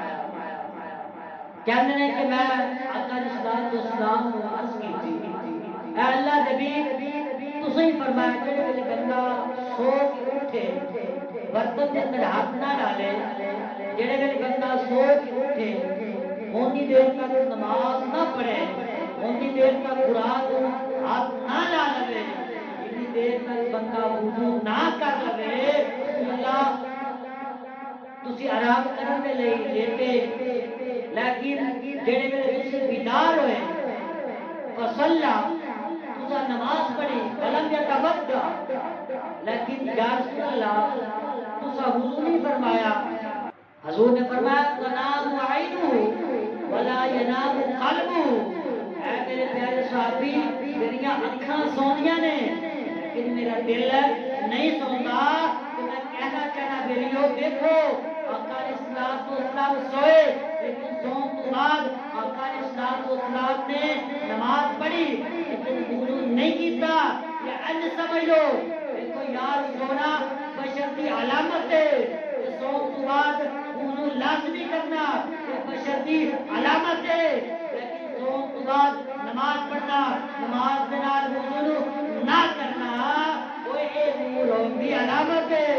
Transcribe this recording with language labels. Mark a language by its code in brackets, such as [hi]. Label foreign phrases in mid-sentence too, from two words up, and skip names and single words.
[pa] کہتے ہیں کہ میں آقا [ar] علیہ الصلوۃ والسلام [pa] کو عرض کی تھی اے اللہ نبی تسی فرمایا کہ جڑے بندہ سو کے اٹھے برتن کے اندر ہاتھ نہ ڈالے، جڑے بندہ سو کے اٹھے اونی دیر تک نماز نہ پڑھے، اونی دیر تک قرآن کو ہاتھ نہ لا لے، اتنی دیر تک بندہ وضو نہ کر لے، اللہ تسی آرام کرنے لئی لیٹے، لیکن جڑے ویلے تسی بیدار ہوئے فصلى تسا نماز پڑھی [ar] ولم يتوضا، [pa] لیکن [ar] یا رسول اللہ [pa] تسا وضو نہیں فرمایا۔ [ur] حضور نے فرمایا [ar] تنام عینہ ولا ینام قلبہ، [pa] اے میرے پیارے صحابی میریاں اکھاں سوندیاں نے لیکن میرا دل نہیں سوندا۔ تو میں کہنا چاہنا بیلیو دیکھو آقا [ar] علیہ الصلوۃ والسلام [pa] سوئے لیکن سون تو بعد آقا [ar] علیہ الصلوۃ والسلام [pa] نے نماز پڑھی لیکن وضو نہیں کیتا۔ [ur] یہ ان سمجھ لو دیکھو یار سونا بشر کی علامت ہے، [pa] سون تو بعد [ur] وضو لازمی کرنا یہ بشر کی علامت ہے، لیکن [pa] سون تو بعد [ur] نماز پڑھنا نماز کے نال وضو نہ کرنا وہ ایک نور کی علامت ہے۔